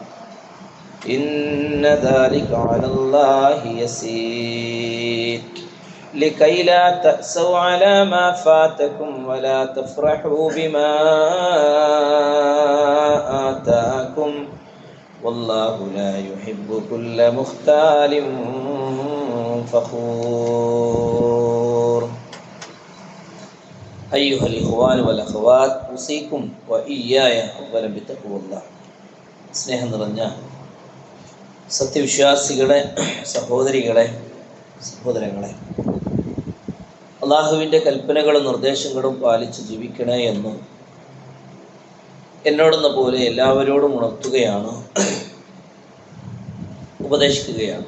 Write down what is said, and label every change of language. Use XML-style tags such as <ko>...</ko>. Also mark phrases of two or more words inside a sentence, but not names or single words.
<ar>إن ذلك على الله يسير لكي لا تأسوا على ما فاتكم ولا تفرحوا بما آتاكم والله لا يحب كل مختال فخور. أيها الإخوان والأخوات أوصيكم وإياي أولا بتقوى الله.</ar> <ml>സ്നേഹം നിറഞ്ഞ സത്യവിശ്വാസികളെ, സഹോദരികളെ, സഹോദരങ്ങളെ, അള്ളാഹുവിൻ്റെ കൽപ്പനകളും നിർദ്ദേശങ്ങളും പാലിച്ച് ജീവിക്കണേ എന്ന് എന്നോടെന്ന പോലെ എല്ലാവരോടും ഉണർത്തുകയാണ്, ഉപദേശിക്കുകയാണ്.</ml>